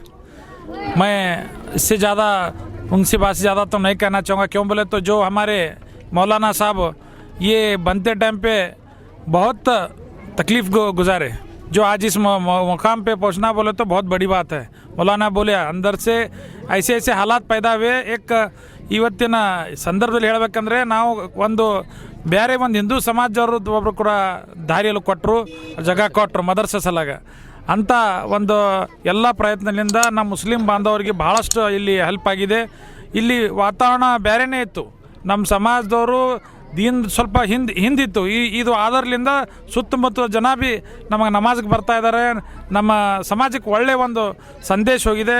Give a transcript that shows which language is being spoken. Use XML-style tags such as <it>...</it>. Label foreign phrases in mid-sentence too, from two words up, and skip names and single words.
<ur>میں اس سے زیادہ ان سے بات سے زیادہ تو نہیں کہنا چاہوں گا، کیوں بولے تو جو ہمارے مولانا صاحب یہ بنتے ٹائم پہ بہت تکلیف گزارے، جو آج اس مقام پہ پہنچنا بولے تو بہت بڑی بات ہے۔ مولانا بولے اندر سے ایسے ایسے حالات پیدا ہوئے، ایک</ur> <kn>ಇವತ್ತಿನ ಸಂದರ್ಭದಲ್ಲಿ ಹೇಳಬೇಕಂದ್ರೆ ನಾವು ಒಂದು ಬೇರೆ ಒಂದು ಹಿಂದೂ ಸಮಾಜದವರು ಒಬ್ಬರು ಕೂಡ ದಾರಿಯಲ್ಲಿ ಕೊಟ್ಟರು, ಜಾಗ ಕೊಟ್ಟರು ಮದರ್ಸೆ ಸಲಾಗ ಅಂತ ಒಂದು ಎಲ್ಲ ಪ್ರಯತ್ನದಿಂದ ನಮ್ಮ ಮುಸ್ಲಿಂ ಬಾಂಧವರಿಗೆ ಭಾಳಷ್ಟು ಇಲ್ಲಿ ಹೆಲ್ಪ್ ಆಗಿದೆ। ಇಲ್ಲಿ ವಾತಾವರಣ ಬೇರೆನೇ ಇತ್ತು, ನಮ್ಮ ಸಮಾಜದವರು ದೀನ್ ಸ್ವಲ್ಪ ಹಿಂದಿತ್ತು, ಇದು ಆಧಾರದಿಂದ ಸುತ್ತಮುತ್ತ ಜನ ಭೀ ನಮಗೆ ನಮಾಜ್ಗೆ ಬರ್ತಾ ಇದ್ದಾರೆ, ನಮ್ಮ ಸಮಾಜಕ್ಕೆ ಒಳ್ಳೆಯ ಒಂದು ಸಂದೇಶ ಹೋಗಿದೆ।</kn>